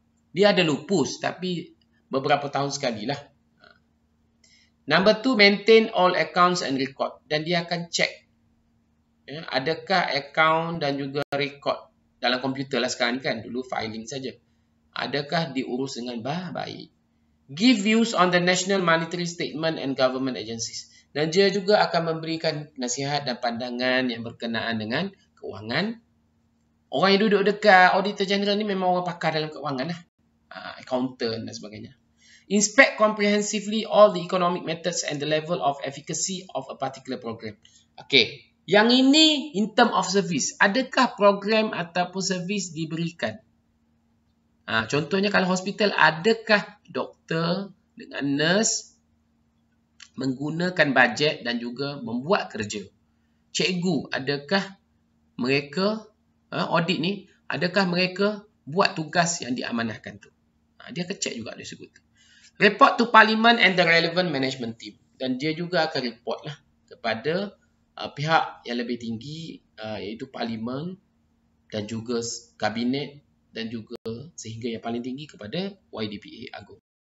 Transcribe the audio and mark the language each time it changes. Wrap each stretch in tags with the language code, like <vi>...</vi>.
<ms>Dia ada lupus tapi beberapa tahun sekali lah.</ms> <en>Number 2, maintain all accounts and record.</en> <ms>Dan dia akan check adakah account dan juga record dalam komputer lah sekarang ni kan. Dulu filing saja. Adakah diurus dengan baik.</ms> <en>Give views on the national monetary statement and government agencies.</en> <ms>Dan dia juga akan memberikan nasihat dan pandangan yang berkenaan dengan kewangan. Orang yang duduk dekat Auditor General ni memang orang pakar dalam kewangan lah. Accountant dan sebagainya.</ms> <en>Inspect comprehensively all the economic methods and the level of efficacy of a particular program.</en> <ms>Okey. Yang ini</ms> <en>in term of service.</en> <ms>Adakah program ataupun servis diberikan? Contohnya kalau hospital, adakah doktor dengan nurse menggunakan bajet dan juga membuat kerja? Cikgu, adakah mereka, audit ni, adakah mereka buat tugas yang diamanahkan tu? Dia akan check juga dari segi tu.</ms> <en>Report to Parliament and the relevant management team.</en> <ms>Dan dia juga akan report lah kepada pihak yang lebih tinggi, iaitu Parlimen dan juga Kabinet dan juga sehingga yang paling tinggi kepada YDPA Agung.</ms>